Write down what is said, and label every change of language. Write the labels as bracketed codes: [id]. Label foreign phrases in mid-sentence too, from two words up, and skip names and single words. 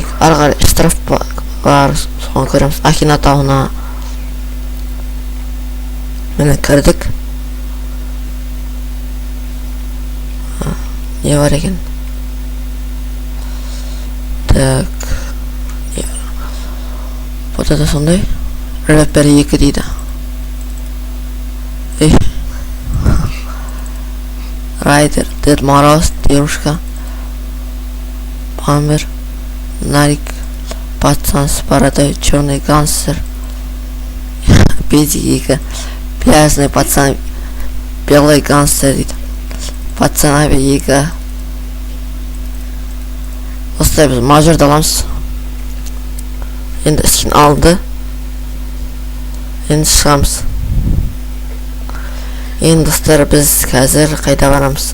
[kk] Ары қарай штраф бар, соған көреміз. Ахина тауына міне кірдік. Не бар екен? Так, бұда да сондай. Рэпер 2 дейді. [ru] Райдер, Дед Мороз, Девушка, Памер, Нарик, Пацан с бородой, Черный гангстер, Педик 2, Пляжный пацан, Белый гангстер дейді. [kk] Пацан 2. Осылай біз мажорды аламыз. Енді скин алды. Енді шығамыз. Енді достар, біз қазір қайда барамыз?